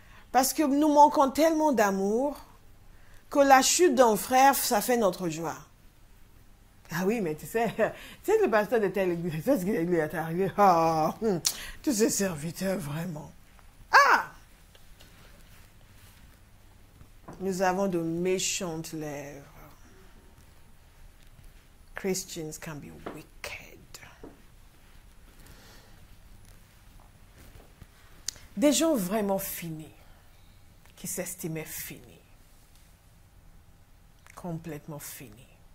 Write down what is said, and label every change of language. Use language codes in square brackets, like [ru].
[fr] Parce que nous manquons tellement d'amour que la chute d'un frère, ça fait notre joie. Ah oui, mais tu sais le pasteur de telle église, tu sais ce qui lui est arrivé. Ah, tous ces serviteurs, vraiment. Ah! Nous avons de méchantes lèvres. [en] Christians can be wicked. [fr] Des gens vraiment finis, qui s'estimaient finis. Complètement finis.